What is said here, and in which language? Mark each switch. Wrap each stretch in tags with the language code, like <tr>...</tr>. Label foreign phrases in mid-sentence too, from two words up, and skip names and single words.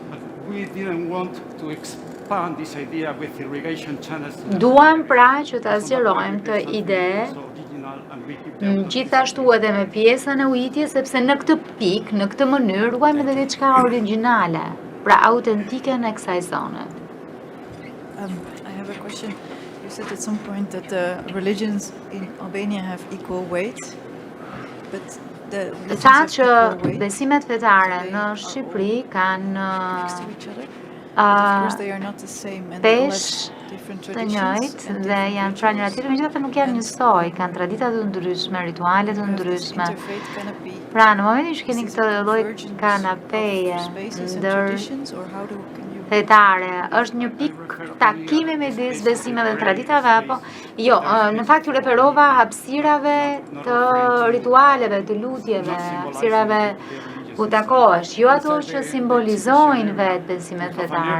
<sq>Duam pra që ta zgjerojmë të ide gjithashtu edhe me pjesën e ujitjes, sepse në këtë pikë, në këtë mënyrë, ruajmë edhe diçka origjinale, pra autentike në kësaj zone.</sq> <en>I have a question. You said at some point that the religions in Albania have equal weight, but the</en> <sq>Tha që besimet fetare në Shqipëri kanë pesh të njëjtë dhe janë pra njëra tjetër, megjithatë nuk janë njësoj, kanë tradita të ndryshme, rituale të ndryshme. Pra në momentin që keni këtë lloj kanapeje ndër fetare, është një pikë takimi midis besimeve dhe traditave apo jo, në fakt ju referova hapësirave të ritualeve, të lutjeve, hapësirave ku takohesh, jo ato që simbolizojnë vetë besimet fetare.</sq>